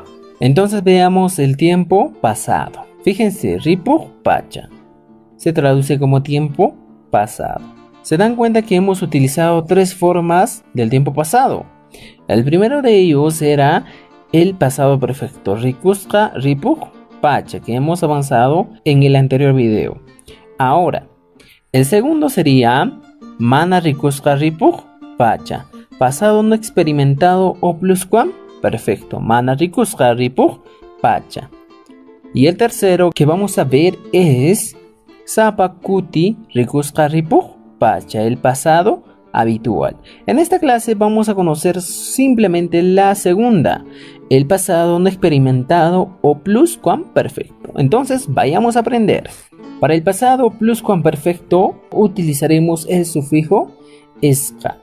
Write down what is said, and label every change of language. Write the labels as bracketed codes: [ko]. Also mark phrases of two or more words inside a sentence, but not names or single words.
[es] Entonces veamos el tiempo pasado. Fíjense, [qu] ripuj pacha [es] se traduce como tiempo pasado. Se dan cuenta que hemos utilizado 3 formas del tiempo pasado. El primero de ellos era el pasado perfecto, [qu] rikusqa ripuj pacha, [es] que hemos avanzado en el anterior video. Ahora, el segundo sería [qu] mana rikusqa ripuj pacha, [es] pasado no experimentado o pluscuamperfecto, [qu] mana rikusqa ripuj pacha. [es] Y el tercero que vamos a ver es [qu] sapa kuti rikusqa ripuj pacha, [es] el pasado habitual. En esta clase vamos a conocer simplemente la segunda, el pasado no experimentado o pluscuamperfecto. Entonces vayamos a aprender. Para el pasado pluscuamperfecto utilizaremos el sufijo esqa.